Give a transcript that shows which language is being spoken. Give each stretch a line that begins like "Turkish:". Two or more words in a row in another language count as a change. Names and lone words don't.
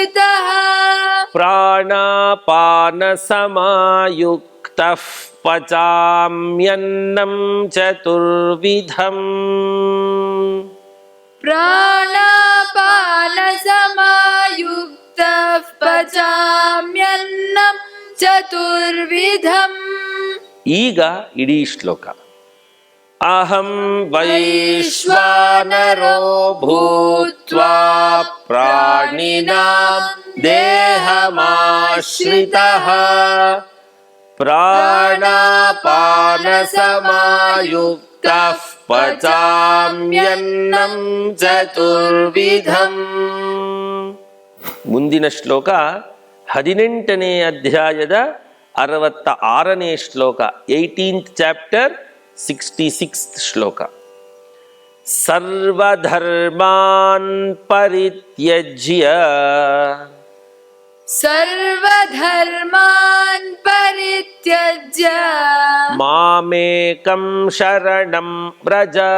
Sanskrit: ಪ್ರಾಣ प्राणापानसमायुक्तः पचाम्यन्नं चतुर्विधम् प्राणापानसमायुक्तः पचाम्यन्नं चतुर्विधम्
Kannada: ಈಗ ಇಡೀ ಶ್ಲೋಕ
Sanskrit: ಅಹಂ ವೈಶ್ವಾನರೋ ಭೂತ್ವಾ ಪ್ರಾಣಿನಾಂ ದೇಹಮಾಶ್ರಿತಃ ಪ್ರಾಣಾಪಾನಸಮಾಯುಕ್ತಃ ಪಚಾಮ್ಯನ್ನಂ ಚತುರ್ವಿಧಂ.
Kannada: ಮುಂದಿನ ಶ್ಲೋಕ 18ನೇ ಅಧ್ಯಾಯದ 66ನೇ ಶ್ಲೋಕ,
English: 18th chapter
Kannada: 66th ಶ್ಲೋಕ.
Sanskrit: ಸರ್ವಧರ್ಮಾನ್ ಪರಿತ್ಯಜ್ಯ सर्वधर्मान् परित्यज्य ಮಾಮೇಕಂ ಶರಣಂ ವ್ರಜ